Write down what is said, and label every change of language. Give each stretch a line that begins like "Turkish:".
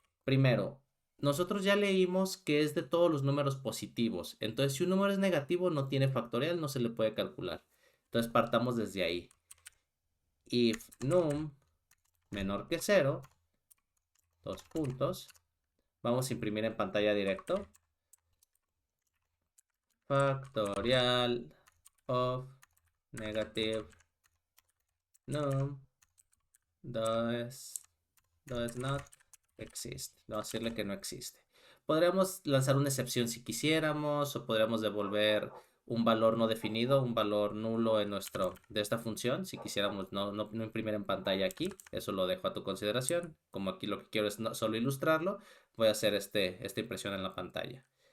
Spanish: Primero, nosotros ya leímos que es de todos los números positivos. Entonces, si un número es negativo, no tiene factorial, no se le puede calcular. Entonces, partamos desde ahí.
English: If num
Spanish: menor que 0, dos puntos. Vamos a imprimir en pantalla directo.
English: Factorial of negative num does not exist.
Spanish: Vamos a decirle que no existe. Podríamos lanzar una excepción si quisiéramos, o podríamos devolver un valor no definido, un valor nulo de esta función, si quisiéramos no imprimir en pantalla aquí. Eso lo dejo a tu consideración. Como aquí lo que quiero es solo ilustrarlo, voy a hacer esta impresión en la pantalla.